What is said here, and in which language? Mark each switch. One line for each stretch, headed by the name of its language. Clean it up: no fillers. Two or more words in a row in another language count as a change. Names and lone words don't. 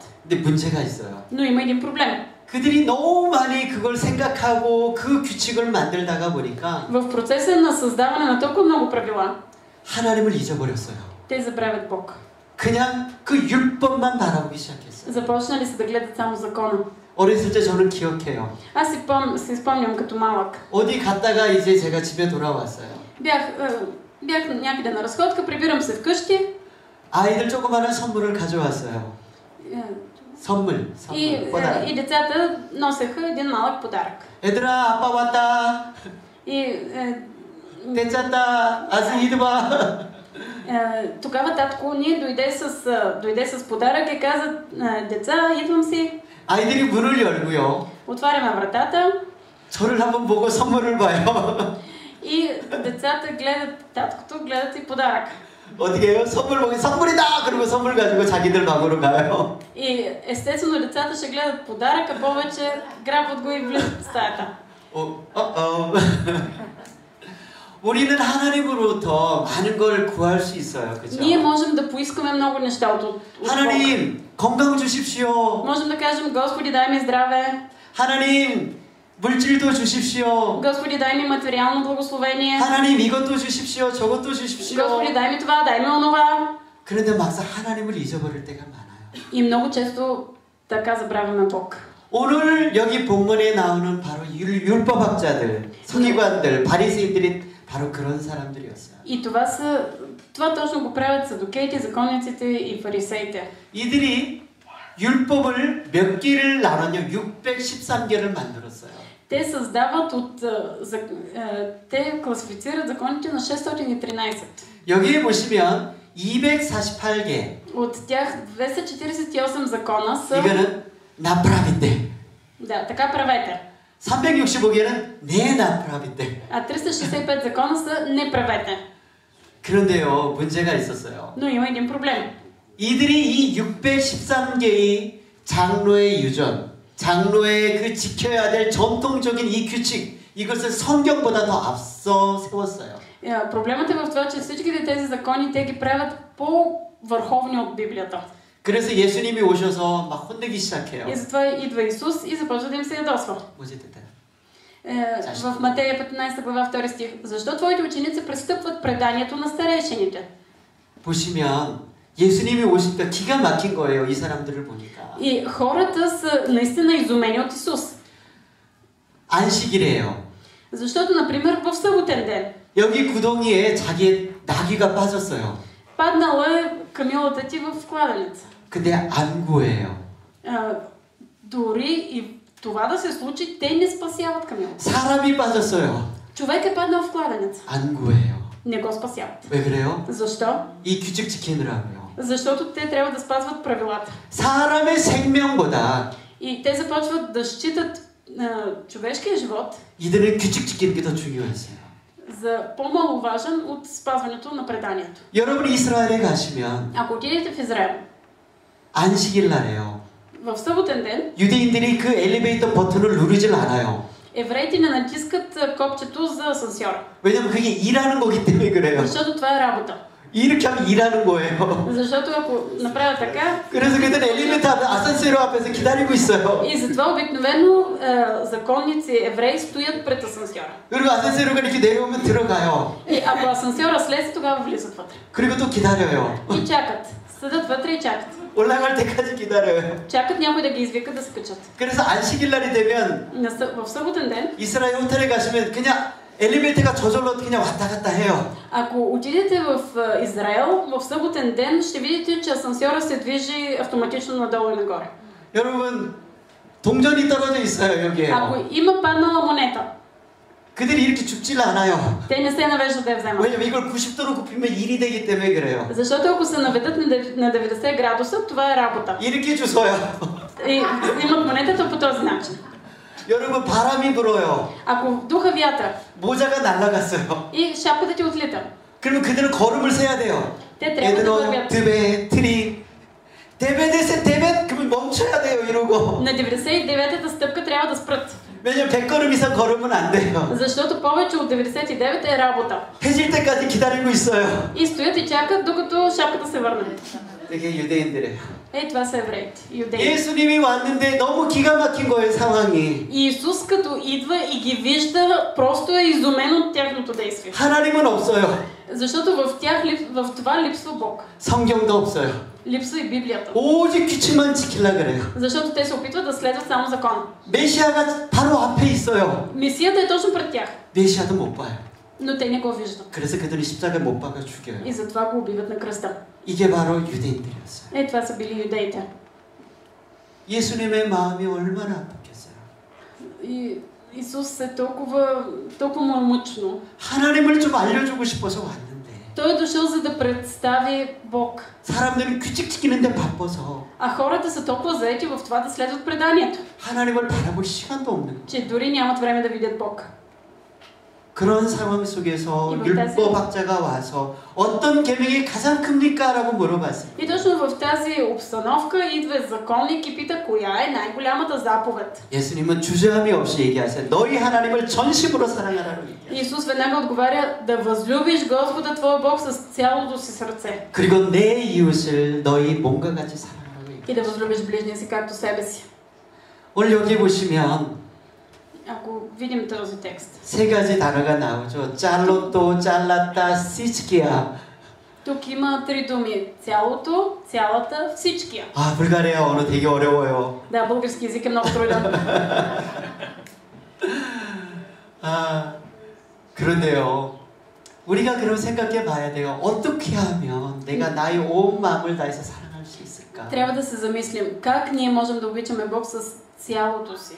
Korean: 근데 문제가 있어요.
Bulgarian: Но има един проблем.
Korean: 그들이 너무 많이 그걸 생각하고 그 규칙을 만들다가 보니까
Bulgarian: В процеса на създаване на толкова много правила,
Korean: 하나님을 잊어버렸어요.
Bulgarian: те забравят Бог.
Korean: 그냥 그 율법만 바라보기 시작했어요.
Bulgarian: Започнали са да гледат само закона.
Korean: 어렸을 때 저는 기억해요.
Bulgarian: Аз си спомням като малък.
Korean: 어디 갔다가 이제 제가 집에 돌아왔어요.
Bulgarian: Бях някъде на разходка, прибирам се вкъщи.
Korean: 아이들 조그마한 선물을 가져왔어요. 선물.
Bulgarian: И децата носеха един малък подарък.
Korean: 얘들아, 아빠 왔다. 됐잖다. 아직 이리와.
Bulgarian: Тогава татко ни дойде с подарък и каза, деца, идвам си.
Korean: 아이들이 문을 열고요.
Bulgarian: Отваряме вратата.
Korean: 저를 한번 보고 선물을 봐요.
Bulgarian: И децата гледат, таткото гледат и подарък.
Korean: 어떻게 해요? 선물 보기 선물이다! 그리고 선물 가지고 자기들 방으로 가요.
Bulgarian: И естествено децата ще гледат подаръка, повече грабват го и влизат в стаята.
Korean: 우리는 하나님으로부터 많은 걸 구할 수 있어요. 그렇죠?
Bulgarian: Ние можем да поискаме много неща от
Korean: 하나님, 건강 주십시오.
Bulgarian: Можем да кажем, Господи, дай ми здраве.
Korean: 하나님, 물질도 주십시오.
Bulgarian: Господи, дай ми материално благословение.
Korean: 하나님, 이것도 주십시오. 저것도 주십시오.
Bulgarian: Господи, дай ми това, дай ми онова.
Korean: 그런데 막상 하나님을 잊어버릴 때가 많아요.
Bulgarian: И много често така забравяме Бог.
Korean: 오늘 여기 본문에 나오는 바로 율법학자들, 서기관들, 바리새인들이 바로 그런 사람들이었어요.
Bulgarian: И това точно го правят садокеите, законниците и фарисеите.
Korean: 이들이 율법을 몇 개를 나눴냐? 613개를 만들었어요.
Bulgarian: Те създават те класифицират законите на 613.
Korean: 여기에 보시면 248개.
Bulgarian: От тях 248 закона са.
Korean: 이거는 나프라비떼.
Bulgarian: Да, така правете.
Korean: 365개는
Bulgarian: не направете. А 365 закона са не правете.
Korean: 그런데요, 문제가 있었어요.
Bulgarian: Но има един проблем.
Korean: 이들이 이 613개의 장로의 유전, 장로의 그 지켜야 될 전통적인 이 규칙, 이것을 성경보다 더 앞서 세웠어요.
Bulgarian: Проблемът е в това, че всичките тези закони те ги правят по-върховни от Библията.
Korean: 그래서 예수님이 오셔서 막 혼내기 시작해요.
Bulgarian: И затова идва Исус и започва да им се ядосва. В Матея 15 глава 2 стих. Защо твоите ученици престъпват преданието на старейшините?
Korean: 보시면 예수님이 오시니까 기가 막힌 거예요. 이 사람들을 보니까.
Bulgarian: И хората са наистина изумени от Исус.
Korean: 안식일이에요.
Bulgarian: Защото, например, в съботен ден.
Korean: 여기 구덩이에 자기의 나귀가 빠졌어요.
Bulgarian: Паднала е камилата ти в кладенеца.
Korean: 근데 안 구해요.
Bulgarian: Дори и това да се случи, те не спасяват камилата.
Korean: 사람이 빠졌어요.
Bulgarian: Човек е паднал в кладенеца.
Korean: 안 구해요.
Bulgarian: Не го спасяват.
Korean: 왜 그래요?
Bulgarian: Защо?
Korean: 이 규칙 지키느라고요.
Bulgarian: Защото те трябва да спазват правилата.
Korean: 사람의 생명보다
Bulgarian: И те започват да считат човешкия живот
Korean: 이들은 규칙 지키는 게 더 중요했어요.
Bulgarian: за по-маловажен от спазването на преданието.
Korean: 여러분 이스라엘에 가시면
Bulgarian: Ако отидете в Израел,
Korean: 안식일 날에요.
Bulgarian: в съботен ден,
Korean: 유대인들이 그 엘리베이터 버튼을 누르질 않아요.
Bulgarian: евреите не натискат копчето за асансьора.
Korean: 왜냐면 그게 일하는 거기 때문에 그래요.
Bulgarian: Защото това е работа.
Korean: 이렇게 하면 일하는 거예요.
Bulgarian: Защото ако направят така,
Korean: 그래서 그들은 엘리베이터 앞에 아산세로 앞에서 기다리고 있어요.
Bulgarian: и затова обикновено законници евреи стоят пред асансьора.
Korean: 그리고 아산세로가 이렇게 내려오면 들어가요.
Bulgarian: И ако асансьора слезе, тогава влизат вътре.
Korean: 그리고 또 기다려요.
Bulgarian: И чакат. Седат вътре и чакат.
Korean: 올라갈 때까지 기다려요.
Bulgarian: Чакат някой да ги извика да се качат.
Korean: 그래서 안식일 날이 되면
Bulgarian: В съботен ден,
Korean: 이스라엘 호텔에 가시면 그냥 엘리베이터가 저절로 그냥 왔다 갔다 해요.
Bulgarian: ако отидете в Израел, в съботен ден ще видите, че асансьора се движи автоматично надолу и нагоре.
Korean: 여러분 동전이 떨어져 있어요 여기에.
Bulgarian: Ако има паднала монета,
Korean: 그들이 이렇게 죽질 않아요.
Bulgarian: те не се навеждат да я вземат.
Korean: 왜냐면 이걸 90도로 굽히면 일이 되기 때문에 그래요.
Bulgarian: Защото ако се наведат на 90 градуса, това е работа.
Korean: 이렇게 주워요.
Bulgarian: И имат монетата по този начин.
Korean: 여러분 바람이 불어요.
Bulgarian: Ако духа вятъра
Korean: 모자가 날아갔어요.
Bulgarian: и шапката ти отлита,
Korean: 그러면 그들은 걸음을 세야 돼요.
Bulgarian: те трябва да вървят. две три деветдесет девет
Korean: 그러면 멈춰야 돼요 이러고.
Bulgarian: На 99-та стъпка трябва да спрат.
Korean: 왜냐면 100걸음 이상 걸으면 안 돼요.
Bulgarian: Защото повече от 99 е работа.
Korean: 해질 때까지 기다리고 있어요.
Bulgarian: И стоят и чакат, докато шапката се върне.
Korean: 되게 유대인들이에요.
Bulgarian: Ей, това са евреите, юдеи.
Korean: 예수님이 왔는데 너무 기가 막힌 거예요 상황이.
Bulgarian: И Исус като идва и ги вижда, просто е изумен от тяхното действие.
Korean: 하나님은 없어요.
Bulgarian: Защото в това липсва Бог.
Korean: 성경도 없어요.
Bulgarian: Липсва и Библията.
Korean: 오직 규칙만 지키려 그래요.
Bulgarian: Защото те се опитват да следват само закон.
Korean: 메시아가 바로 앞에 있어요.
Bulgarian: Мисията е точно пред тях,
Korean: 메시아도 못 봐요.
Bulgarian: но те не го виждат.
Korean: 그래서 그들이 십자가에 못 박아 죽여요.
Bulgarian: И затова го убиват на кръста.
Korean: 이게 바로 유대인들이었어요.
Bulgarian: Е, това са били юдеите.
Korean: 예수님의 마음이 얼마나 아팠겠어요.
Bulgarian: И Исус е толкова му е мъчно.
Korean: 하나님을 좀 알려주고 싶어서 왔는데
Bulgarian: Той е дошъл за да представи Бог.
Korean: 사람들은 규칙 지키는데 바빠서
Bulgarian: А хората са толкова заети в това да следват преданието,
Korean: 하나님을 바라볼 시간도 없는 거예요.
Bulgarian: че дори нямат време да видят Бог.
Korean: 그런 상황 속에서 율법학자가 와서 어떤 계명이 가장 큽니까? 라고 물어봤어요.
Bulgarian: И точно в тази обстановка идва законник и пита коя е най-голямата заповед.
Korean: 예수님은 주저함이 없이 얘기하세요. 너희 하나님을 전심으로 사랑하라고 얘기해요.
Bulgarian: Исус веднага отговаря да възлюбиш Господа твоя Бог с цялото си сърце.
Korean: 그리고 내 이웃을 너희 몸과 같이 사랑하라고 얘기해요.
Bulgarian: И да възлюбиш ближния си както себе си.
Korean: 오늘 여기 보시면
Bulgarian: Ако видим този текст.
Korean: 세 가지 단어가 나오죠.
Bulgarian: цялото, цялата, всичкия. Тук има три думи. Цялото, цялата, всичкия.
Korean: 아, 불가리아 언어 되게 어려워요.
Bulgarian: Да, български език е много труден.
Korean: 아, 그런데요. 우리가 그럼 생각해 봐야 돼요. 어떻게 하면 내가 나의 온 마음을 다해서 사랑할 수 있을까?
Bulgarian: Трябва да се замислим как ние можем да обичаме Бог с цялото си.